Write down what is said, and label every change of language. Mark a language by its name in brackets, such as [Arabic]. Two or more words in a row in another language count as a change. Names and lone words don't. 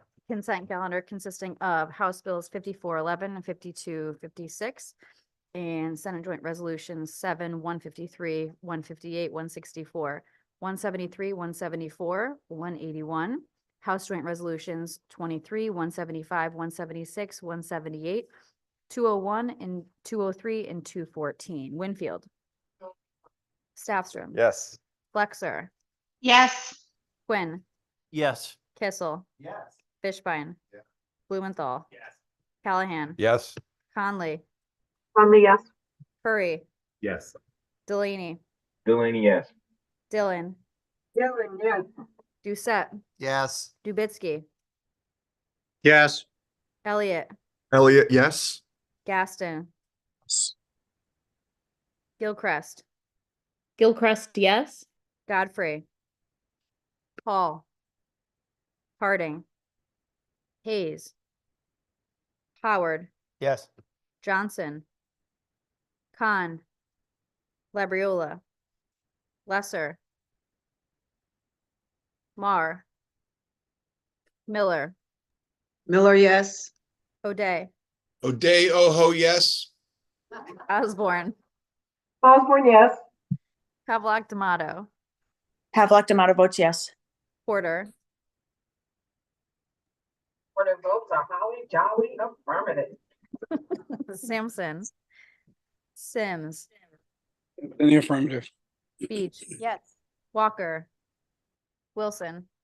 [English] Consent calendar consisting of House Bills 5411 and 5256 and Senate Joint Resolutions 7, 153, 158, 164, 173, 174, 181. House Joint Resolutions 23, 175, 176, 178, 201 and 203 and 214. Winfield. Staffstrom. Yes. Flexer. Yes. Quinn. Yes. Kissel. Yes. Fishbein. Yeah. Blumenthal. Yes. Callahan. Yes. Conley. Conley, yes. Curry. Yes. Delaney. Delaney, yes. Dillon. Dillon, yes. Doucette. Yes. Dubitsky. Yes. Elliott. Elliot, yes. Gaston. Yes. Gilchrist. Gilchrist, yes. Godfrey. Paul. Harding. Hayes. Howard. Yes. Johnson. Khan. Labriola. Lesser. Mar. Miller. Miller, yes. O'Day. O'Day, Oho, yes. Osborne. Osborne, yes. Pavlock D'Amato. Pavlock D'Amato votes yes. Porter. Porter votes are holly jolly affirmative. Sampson. Sims. In the affirmative. Beach. Yes. Walker. Wilson.